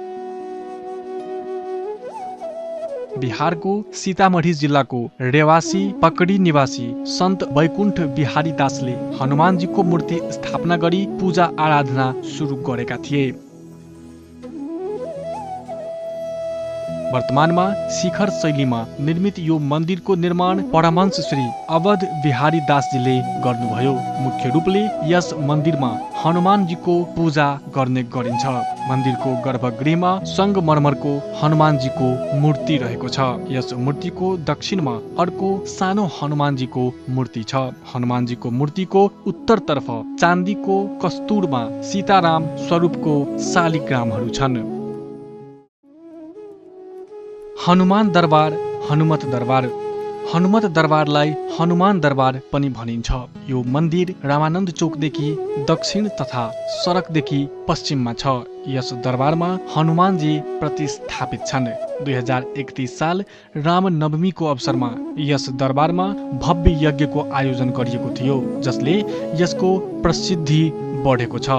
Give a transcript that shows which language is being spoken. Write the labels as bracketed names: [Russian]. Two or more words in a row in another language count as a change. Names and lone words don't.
[Nepali] बिहारको सीतामढ़ी जिल्लाको रेवासी पकडी निवासी सन्त वैकुण्ठ बिहारी दासले हनुमानजीको मूर्ति स्थापना गरी पूजा आराधना सुरु गरेका थिए। वर्तमानमा शिखर शैलीमा निर्मित यो मन्दिरको निर्माण परमहंस श्री अवध बिहारी दासजीले गर्नुभयो। मुख्य रूपले यस मन्दिरमा हनुमानजीको पूजा गर्ने गरिन्छ। मन्दिरको गर्भगृहमा संगमरमरको हनुमानजीको मूर्ति रहेको छ। यस मूर्तिको दक्षिणमा अर्को सानो हनुमानजीको मूर्ति छ। हनुमानजीको मूर्तिको उत्तरतर्फ चाँदीको कस्तुरमा सीताराम स्वरूपको शालिग्रामहरू छन्। हनुमान दरबार हनुमत दरबार हनुमत दरबारलाई हनुमान दरबार पनि भनिन्छ। यो मन्दिर रामानन्द चोकदेखि दक्षिण तथा सडकदेखि पश्चिममा छ। यस दरबारमा हनुमानजी प्रतिस्थापित छन्। 2031 साल रामनवमीको अवसरमा यस दरबारमा भव्य यज्ञको आयोजन गरिएको थियो, जसले यसको प्रसिद्धि बढेको छ।